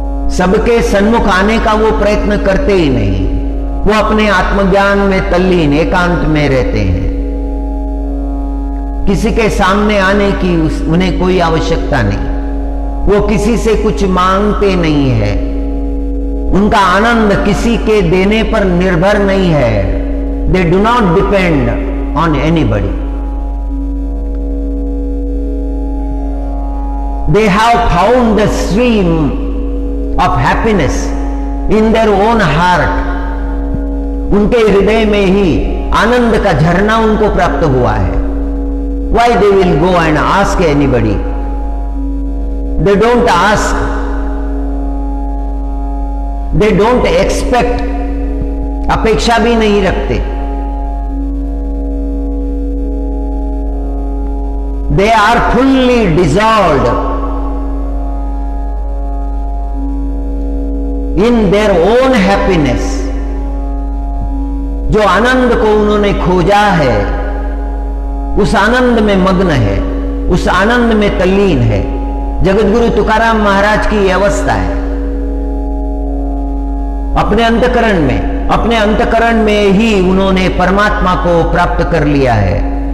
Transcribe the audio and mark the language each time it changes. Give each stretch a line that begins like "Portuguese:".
Hindi: सबके सन्मुख आने का वो प्रयत्न करते ही नहीं। वो अपने आत्मज्ञान में तल्लीन एकांत में रहते हैं। किसी के सामने आने की उन्हें कोई आवश्यकता नहीं। वो किसी से कुछ मांगते नहीं है। उनका आनंद किसी के देने पर निर्भर नहीं है।
English: They do not depend on anybody. They have found the stream of happiness in their own heart.
Hindi: उनके हृदय में ही आनंद का झरना उनको प्राप्त हुआ है।
English: Why they will go and ask anybody? They don't ask. They don't expect.
Hindi: अपेक्षा भी नहीं रखते।
English: They are fully dissolved in their own happiness.
Hindi: जो आनंद को उन्होंने खोजा है, उस आनंद में मग्न है, उस आनंद में तल्लीन है। जगत गुरु तुकाराम महाराज की यह अवस्था है। अपने अंतकरण में ही उन्होंने परमात्मा को प्राप्त कर लिया है।